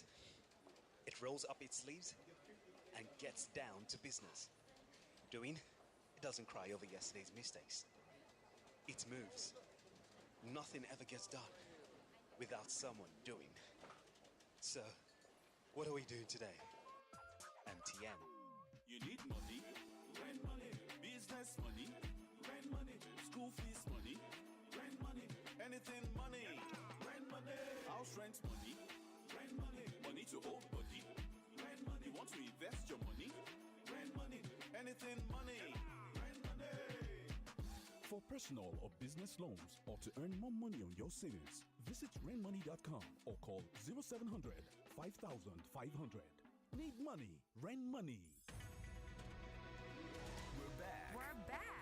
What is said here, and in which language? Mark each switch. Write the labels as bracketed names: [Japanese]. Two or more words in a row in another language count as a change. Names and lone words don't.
[English] It rolls up its sleeves and gets down to business. Doing, it doesn't cry over yesterday's mistakes. It moves. Nothing ever gets done without someone doing. So, what are we doing today? MTN. You need money? Rent money. Business money? Rent money. School fees money? Rent money. Anything money? Rent money. House rent money? Rent money. Money to hold body? Rent money. You want to invest your money? Rent money. Anything money? Rent money. For personal or business loans or to earn more money on your savings, visit rainmoney.com or call 0700 5500. Need money? Rain Money. We're back. We're back.